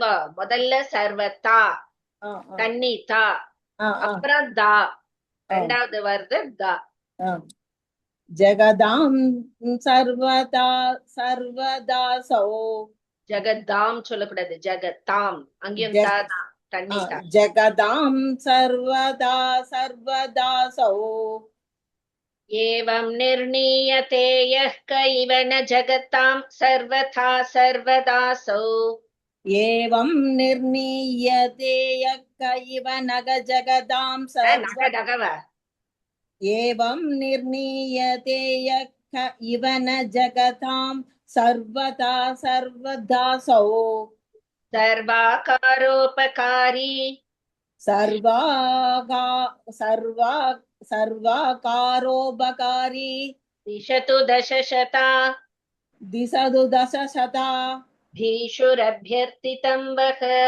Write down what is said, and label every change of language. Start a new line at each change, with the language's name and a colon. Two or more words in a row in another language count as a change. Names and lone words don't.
Tamil: முதல்ல சர்வதா தண்ணி தா, அப்புறம் தா, ரெண்டாவது வருது தா.
Sanskrit: जगतां सर्वदासौ.
Tamil: ஜகதாம் சொல்லக்கூடாது, ஜகதாம். அங்கேயும்
Sanskrit: ஜக-
Tamil: தாதான் தண்ணி தான்.
Sanskrit: जगतां सर्वदासौ. एवं निर्णीयते यः क इव न जगतां सर्वथा सर्वदासौ. एवं निर्णीयते यक्क इव नक जगताम् நக நகவ एवं निर्णीयते यक्क इव न जगतां सर्वथा सर्वदासौ. सर्वाकारोपकारी சர்வாகாரோபகாரி दिशतु दशशता दिशतु दशशता भीषुरभ्यर्थितं वः.